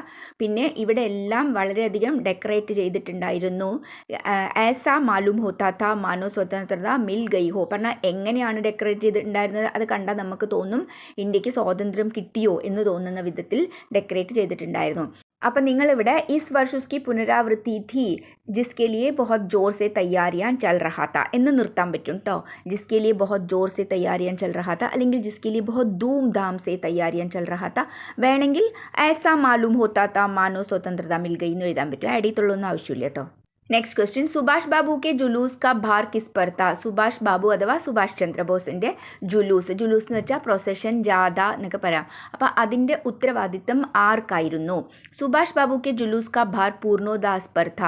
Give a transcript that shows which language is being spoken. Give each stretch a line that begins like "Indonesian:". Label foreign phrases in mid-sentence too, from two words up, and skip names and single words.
Malayalam: പിന്നെ ഇവിടെ എല്ലാം വളരെയധികം ഡെക്കറേറ്റ് ചെയ്തിട്ടുണ്ടായിരുന്നു.
Hindi: ऐसा मालूम होता था मानो स्वतंत्रता मिल गई हो.
Malayalam: പറഞ്ഞാൽ എങ്ങനെയാണ് ഡെക്കറേറ്റ് ചെയ്തിട്ടുണ്ടായിരുന്നത്, അത് കണ്ടാൽ നമുക്ക് തോന്നും ഇന്ത്യക്ക് സ്വാതന്ത്ര്യം കിട്ടിയോ എന്ന് തോന്നുന്ന വിധത്തിൽ ഡെക്കറേറ്റ് ചെയ്തിട്ടുണ്ടായിരുന്നു. അപ്പം നിങ്ങളിവിടെ
Hindi: इस वर्ष उसकी पुनरावृत्ति थी जिसके लिए बहुत जोर से तैयारियां चल रहा था
Malayalam: എന്ന് നിർത്താൻ പറ്റും കേട്ടോ.
Hindi: जिसके लिए बहुत जोर से तैयारियां चल रहा था അല്ലെങ്കിൽ जिसके लिए बहुत धूमधाम से तैयारियां चल रहा था. വേണമെങ്കിൽ ऐसा मालूम होता था मानो स्वतंत्रता मिल गई
Malayalam: എന്ന് എഴുതാൻ പറ്റും. അടിയത്തുള്ളൊന്നും ആവശ്യമില്ല കേട്ടോ.
English: next question,
Hindi: सुभाष बाबू के जुलूस का भार किस पर था.
Malayalam: സുഭാഷ് ബാബു അഥവാ സുഭാഷ് ചന്ദ്രബോസിൻ്റെ ജുലൂസ് എന്ന് വെച്ചാൽ പ്രൊസഷൻ, ജാഥ എന്നൊക്കെ പറയാം. അപ്പോൾ അതിൻ്റെ ഉത്തരവാദിത്തം ആർക്കായിരുന്നു?
Hindi: सुभाष बाबू के जुलूस का भार पूर्णोदास पर था.